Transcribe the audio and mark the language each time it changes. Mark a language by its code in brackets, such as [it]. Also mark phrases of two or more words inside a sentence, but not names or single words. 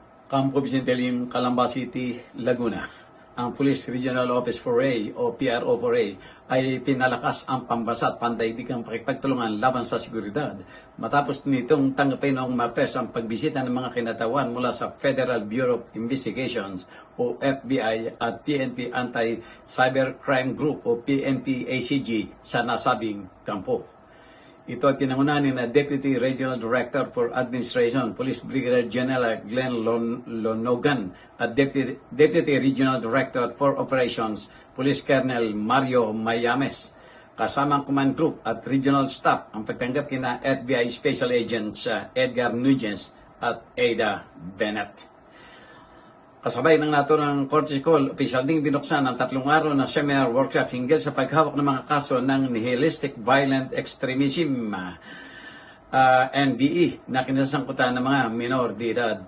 [tl] Campo Vicentilim, Calamba City, Laguna. Ang Police Regional Office 4A o PRO 4A ay pinalakas ang pambasa at pandaigdigang pakipagtulungan laban sa seguridad matapos nitong tanggapin noong Martes ang pagbisita ng mga kinatawan mula sa Federal Bureau of Investigations o FBI at PNP Anti-Cybercrime Group o PNP-ACG sa nasabing kampo. Ito ay pinangunahan ni Deputy Regional Director for Administration, Police Brigadier General Glenn Lonogan at Deputy Regional Director for Operations, Police Colonel Mario Mayames. Kasama ang [en] command group [tl] at [en] regional staff [tl] ang pagtanggap kina FBI Special Agents Edgar Nunez at Ada Bennett. Kasabay ng naturang [en] courtesy call, [tl] opisyal ding binuksan ang 3 araw na [en] seminar workshop [tl] hinggil sa paghawak ng mga kaso ng [en] nihilistic violent extremism [tl] NBE na kinasangkutan ng mga minor de edad.